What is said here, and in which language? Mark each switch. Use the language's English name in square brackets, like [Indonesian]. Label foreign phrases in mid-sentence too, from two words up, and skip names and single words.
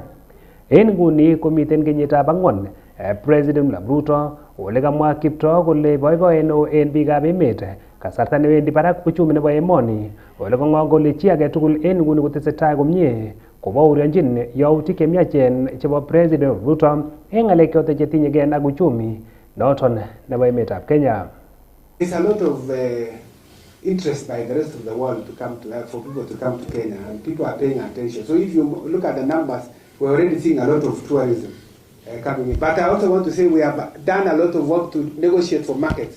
[Kalenjin] En nguni komiten kenyitab 4 President William Ruto ole kamwa Kiptoo kole boiboiyet neo en biikab emet kasarta newendi barak uchumi nebo emoni ole kong'ong kole chi age tugul en nguni kotesetai komie kobaurionjin yautik chemiachen chebo President Ruto en ng'alek choton chetinyegei ak uchumi noton nebo emetab Kenya. [English] There's a lot of interest by the rest of the world to come to for people to come to Kenya, and people are paying attention. So if you look at the numbers, we're already seeing a lot of tourism coming in. But I also want to say we have done a lot of work to negotiate for markets.